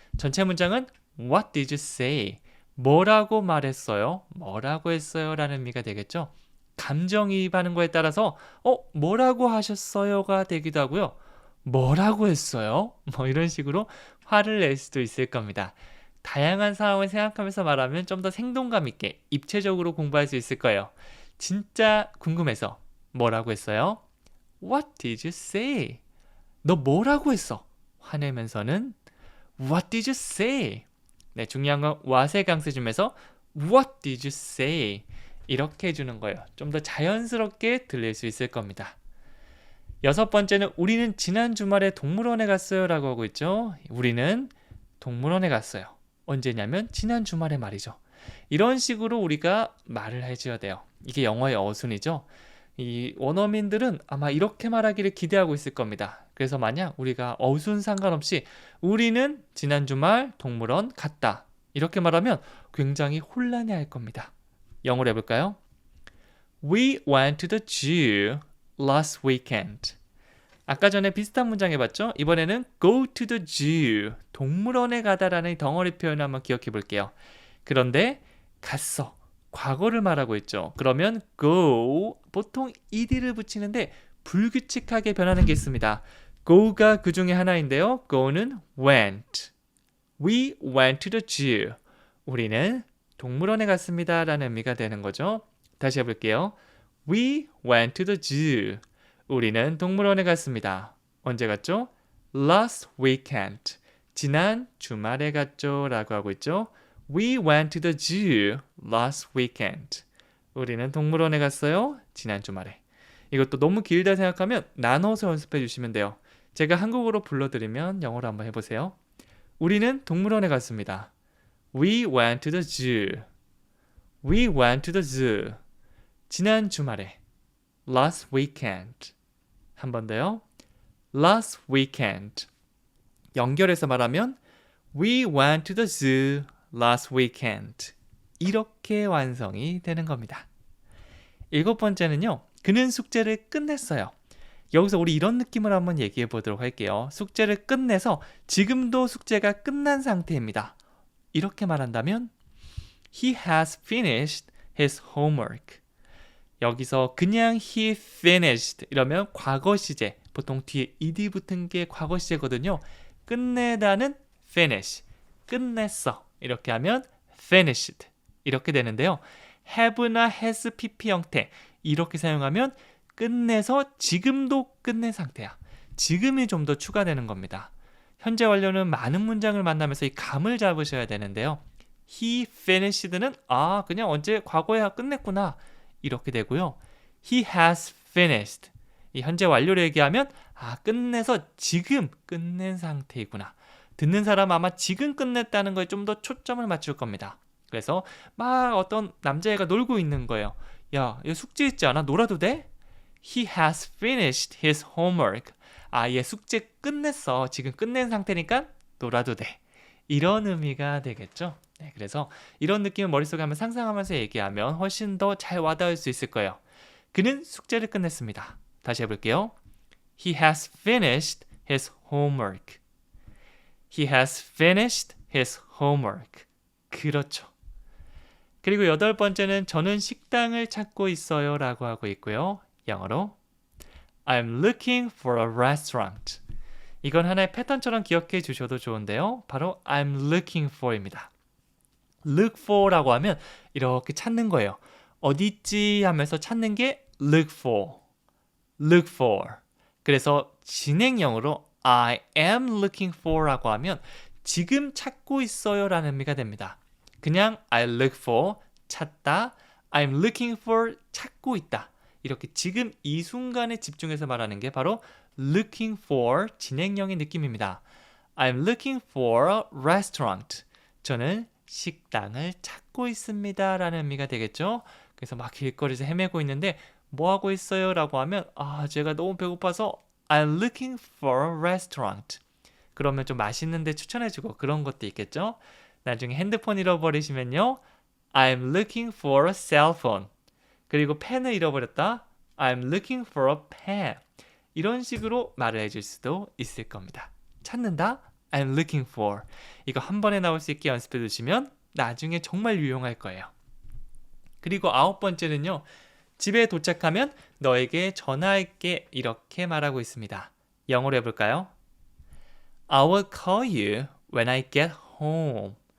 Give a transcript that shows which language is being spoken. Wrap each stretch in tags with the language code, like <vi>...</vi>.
<ko>전체 문장은</ko> <en>What did you say?</en> <ko>뭐라고 말했어요? 뭐라고 했어요? 라는 의미가 되겠죠. 감정이입하는 거에 따라서 뭐라고 하셨어요가 되기도 하고요. 뭐라고 했어요? 뭐 이런 식으로 화를 낼 수도 있을 겁니다. 다양한 상황을 생각하면서 말하면 좀 더 생동감 있게 입체적으로 공부할 수 있을 거예요. 진짜 궁금해서 뭐라고 했어요?</ko> <en>What did you say?</en> <ko>너 뭐라고 했어? 화내면서는</ko> <en>What did you say?</en> <ko>네, 중요한 건 what의 강세 중에서</ko> <en>What did you say?</en> <ko>이렇게 해주는 거예요. 좀 더 자연스럽게 들릴 수 있을 겁니다. 여섯 번째는 우리는 지난 주말에 동물원에 갔어요 라고 하고 있죠. 우리는 동물원에 갔어요. 언제냐면 지난 주말에 말이죠. 이런 식으로 우리가 말을 해줘야 돼요. 이게 영어의 어순이죠. 이 원어민들은 아마 이렇게 말하기를 기대하고 있을 겁니다. 그래서 만약 우리가 어순 상관없이 우리는 지난 주말 동물원 갔다 이렇게 말하면 굉장히 혼란해할 겁니다. 영어로 해볼까요?</ko> <en>We went to the zoo last weekend.</en> <ko>아까 전에 비슷한 문장 해봤죠? 이번에는</ko> <en>go to the zoo,</en> <ko>동물원에 가다라는 덩어리 표현을 한번 기억해 볼게요. 그런데 갔어, 과거를 말하고 있죠. 그러면 go, 보통 ed를 붙이는데 불규칙하게 변하는 게 있습니다. go가 그 중에 하나인데요.</ko> <en>go는 went. We went to the zoo.</en> <ko>우리는 동물원에 갔습니다 라는 의미가 되는 거죠. 다시 해볼게요.</ko> <en>We went to the zoo.</en> <ko>우리는 동물원에 갔습니다. 언제 갔죠?</ko> <en>Last weekend.</en> <ko>지난 주말에 갔죠 라고 하고 있죠.</ko> <en>We went to the zoo last weekend.</en> <ko>우리는 동물원에 갔어요. 지난 주말에. 이것도 너무 길다 생각하면 나눠서 연습해 주시면 돼요. 제가 한국어로 불러드리면 영어로 한번 해보세요. 우리는 동물원에 갔습니다.</ko> <en>We went to the zoo. We went to the zoo.</en> <ko>지난 주말에.</ko> <en>Last weekend.</en> <ko>한 번 더요.</ko> <en>Last weekend.</en> <ko>연결해서 말하면</ko> <en>We went to the zoo last weekend.</en> <ko>이렇게 완성이 되는 겁니다. 일곱 번째는요. 그는 숙제를 끝냈어요. 여기서 우리 이런 느낌을 한번 얘기해 보도록 할게요. 숙제를 끝내서 지금도 숙제가 끝난 상태입니다. 이렇게 말한다면</ko> <en>He has finished his homework.</en> <ko>여기서 그냥</ko> <en>he finished</en> <ko>이러면 과거 시제, 보통 뒤에 ed 붙은 게 과거 시제거든요. 끝내다는 finish, 끝냈어. 이렇게 하면 finished 이렇게 되는데요. have나 has pp 형태 이렇게 사용하면 끝내서 지금도 끝낸 상태야. 지금이 좀 더 추가되는 겁니다. 현재 완료는 많은 문장을 만나면서 이 감을 잡으셔야 되는데요. He finished는 그냥 언제 과거에 끝냈구나 이렇게 되고요.</ko> <en>He has finished</en> <ko>이 현재 완료를 얘기하면 끝내서 지금 끝낸 상태이구나. 듣는 사람 아마 지금 끝냈다는 거에 좀 더 초점을 맞출 겁니다. 그래서 막 어떤 남자애가 놀고 있는 거예요. 야, 얘 숙제 있지 않아? 놀아도 돼?</ko> <en>He has finished his homework.</en> <ko>얘 숙제 끝냈어. 지금 끝낸 상태니까 놀아도 돼. 이런 의미가 되겠죠. 네, 그래서 이런 느낌을 머릿속에 한번 상상하면서 얘기하면 훨씬 더 잘 와닿을 수 있을 거예요. 그는 숙제를 끝냈습니다. 다시 해볼게요.</ko> <en>He has finished his homework. He has finished his homework.</en> <ko>그렇죠. 그리고 여덟 번째는 저는 식당을 찾고 있어요 라고 하고 있고요. 영어로</ko> <en>I'm looking for a restaurant.</en> <ko>이건 하나의 패턴처럼 기억해 주셔도 좋은데요. 바로</ko> <en>I'm looking for</en> <ko>입니다. look for라고 하면 이렇게 찾는 거예요. 어디 있지 하면서 찾는 게 look for, look for. 그래서 진행형으로</ko> <en>I am looking for</en> <ko>라고 하면 지금 찾고 있어요 라는 의미가 됩니다. 그냥 I look for, 찾다,</ko> <en>I'm looking for,</en> <ko>찾고 있다. 이렇게 지금 이 순간에 집중해서 말하는 게 바로 looking for 진행형의 느낌입니다.</ko> <en>I'm looking for a restaurant.</en> <ko>저는 식당을 찾고 있습니다 라는 의미가 되겠죠. 그래서 막 길거리에서 헤매고 있는데 뭐 하고 있어요? 라고 하면 제가 너무 배고파서</ko> <en>I'm looking for a restaurant.</en> <ko>그러면 좀 맛있는 데 추천해주고 그런 것도 있겠죠. 나중에 핸드폰 잃어버리시면요.</ko> <en>I'm looking for a cell phone.</en> <ko>그리고 펜을 잃어버렸다.</ko> <en>I'm looking for a pen.</en> <ko>이런 식으로 말을 해줄 수도 있을 겁니다. 찾는다.</ko> <en>I'm looking for.</en> <ko>이거 한 번에 나올 수 있게 연습해 두시면 나중에 정말 유용할 거예요. 그리고 9번째는요. 집에 도착하면 너에게 전화할게 이렇게 말하고 있습니다. 영어로 해볼까요?</ko> <en>I will call you when I get home.</en>